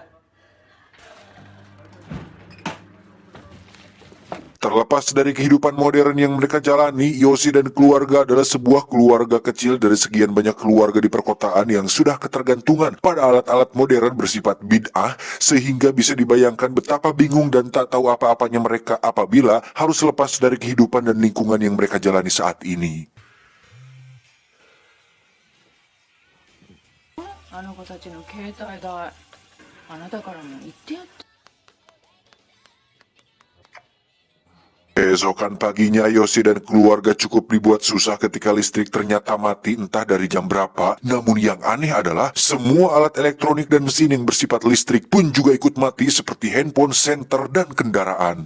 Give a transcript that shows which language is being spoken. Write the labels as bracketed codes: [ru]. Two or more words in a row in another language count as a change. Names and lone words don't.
[id] Terlepas dari kehidupan modern yang mereka jalani, Yoshi dan keluarga adalah sebuah keluarga kecil dari sekian banyak keluarga di perkotaan yang sudah ketergantungan pada alat-alat modern bersifat bid'ah, sehingga bisa dibayangkan betapa bingung dan tak tahu apa-apanya mereka apabila harus lepas dari kehidupan dan lingkungan yang mereka jalani saat ini. [ja] あの子たちの携帯代、あなたからも言ってやって。 [id] Keesokan paginya, Yoshi dan keluarga cukup dibuat susah ketika listrik ternyata mati entah dari jam berapa. Namun yang aneh adalah semua alat elektronik dan mesin yang bersifat listrik pun juga ikut mati seperti handphone, senter, dan kendaraan.